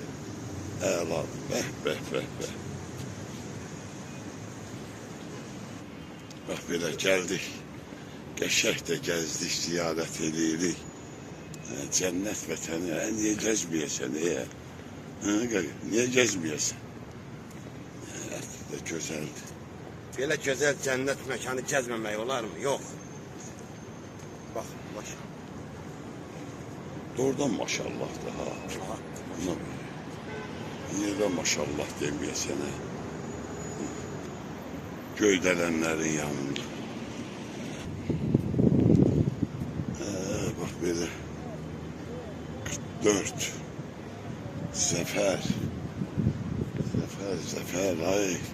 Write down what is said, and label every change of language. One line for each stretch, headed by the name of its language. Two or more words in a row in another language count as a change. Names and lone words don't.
Azerbaijani: Əla. Bəh. Bax belə gəldik. Qəşək də gəzdik, ziyarət edirik. Cənnət vətəni, niyə gəzməyəsən,
Turkish: Niye gezmiyorsun? Evet, de güzeldi.
Azerbaijani: Belə gözəl cənnət məkanı gəzməmək olar mı? Yox. Bax, maşallah. Doğrudan maşallah da ha.
Turkish: Niye de maşallah demeyesene? Göydelenlerin yanında. Bak böyle 44 Zafer ay.